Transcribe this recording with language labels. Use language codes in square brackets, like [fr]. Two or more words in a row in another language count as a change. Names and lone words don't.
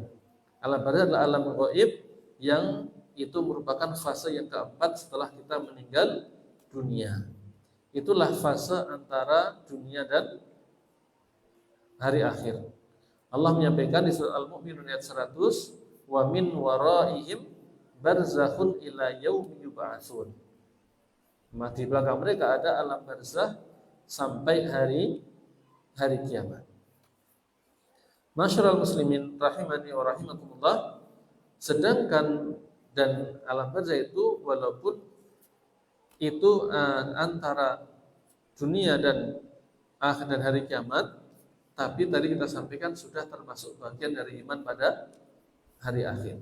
[id] Alam barzah adalah alam gaib yang itu merupakan fase yang keempat setelah kita meninggal dunia. Itulah fase antara dunia dan hari akhir. Allah menyampaikan di surat Al-Mu'minun ayat 100, [ar] ومن ورائهم برزخ إلى يوم يبعثون. [id] Di belakang mereka ada alam barzakh sampai hari kiamat. [ar] معاشر المسلمين رحمني ورحمكم الله, [id] sedangkan dan alam barzakh itu walaupun itu antara dunia dan akhir dan hari kiamat, tapi tadi kita sampaikan sudah termasuk bagian dari iman pada hari akhir.